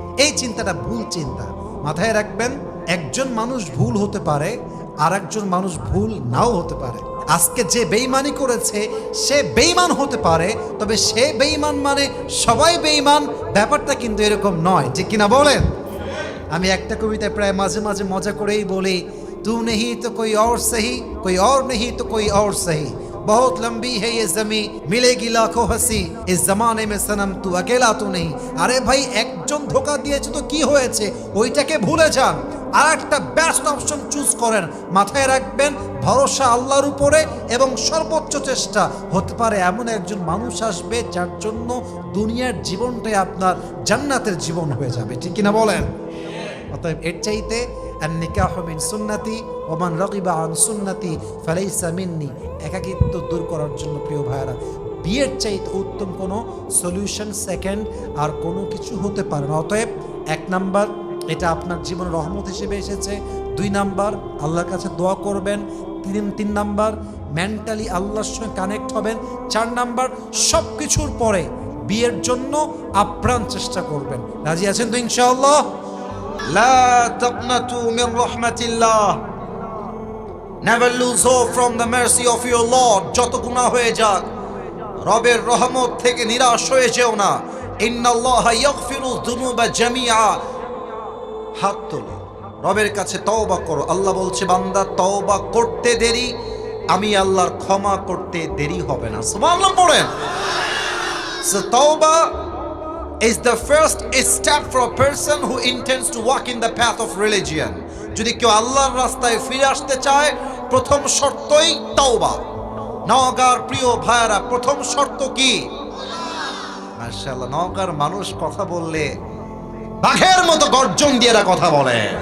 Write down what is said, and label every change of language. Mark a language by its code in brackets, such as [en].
[bn] এই চিন্তাটা ভুল চিন্তা। মাথায় রাখবেন, একজন মানুষ ভুল হতে পারে, আর একজন মানুষ ভুল নাও হতে পারে। আজকে যে বেঈমানি করেছে সে বেঈমান হতে পারে, তবে সে বেঈমান মানে সবাই বেঈমান, ব্যাপারটা কিন্তু এরকম নয়। ঠিক কিনা বলেন? আমি একটা কবিতায় প্রায় মাঝে মাঝে মজা করেই বলি, [hi] तू नहीं तो कोई और सही, कोई और नहीं तो कोई और सही, बहुत लंबी है ये जमी, मिलेगी लाखों हंसी, इस जमाने में सनम तू अकेला तो नहीं। [bn] আরে ভাই, একজন ধোঁকা দিয়েছে তো কি হয়েছে, ওইটাকে ভুলে যান, আর একটা [en] best option choose [bn] করেন। মাথায় রাখবেন, ভরসা আল্লাহর উপরে, এবং সর্বোচ্চ চেষ্টা হতে পারে এমন একজন মানুষ আসবে যার জন্য দুনিয়ার জীবনটাই আপনার জান্নাতের জীবন হয়ে যাবে। ঠিক কিনা বলেন? অতএব এর চাইতে [ar] النكاح من সুন্নতি ওমান রাগিবা আন সুন্নতি ফালাইসা মিন্নি, [bn] একাকিত্ব দূর করার জন্য প্রিয় ভাইরা বিয়ের চাইতে উত্তম কোনো সলিউশন সেকেন্ড আর কোনো কিছু হতে পারে না। অতএব 1 নাম্বার, এটা আপনার জীবনের রহমত হিসেবে এসেছে। 2 নাম্বার, আল্লাহর কাছে দোয়া করবেন। 3 নাম্বার, মেন্টালি আল্লাহর সঙ্গে কানেক্ট হবেন। 4 নাম্বার, সব কিছুর পরে বিয়ের জন্য আপ্রাণ চেষ্টা করবেন। রাজি আছেন তো ইনশাআল্লাহ? [ar] লা তাকনাতু মির রাহমাতিল্লাহ, [en] never lose hope from the mercy of your Lord. [bn] যত গুনাহ হয়ে যাক, রবের রহমত থেকে নিরাশ হয়ে যেও না। [ar] ইন্নাল্লাহা ইয়াগফিরু যুনুবা জামিআ। [bn] হাত তোলো, রবের কাছে তওবা করো। আল্লাহ বলছে, বান্দা তওবা করতে দেরি, আমি আল্লাহর ক্ষমা করতে দেরি হবে না। সুবহানাল্লাহ পড়েন। [en] So tawbah is the first step for a person who intends to walk in the path of religion. [bn] যদি কেউ আল্লাহর রাস্তায় ফিরে আসতে চায়, প্রথম শর্তই তওবা। নওগাঁর প্রিয় ভাইরা, প্রথম শর্ত কি? মাশাআল্লাহ, নওগাঁর মানুষ কথা বললে বাঘের মতো গর্জন দিয়ে এরা কথা বলে।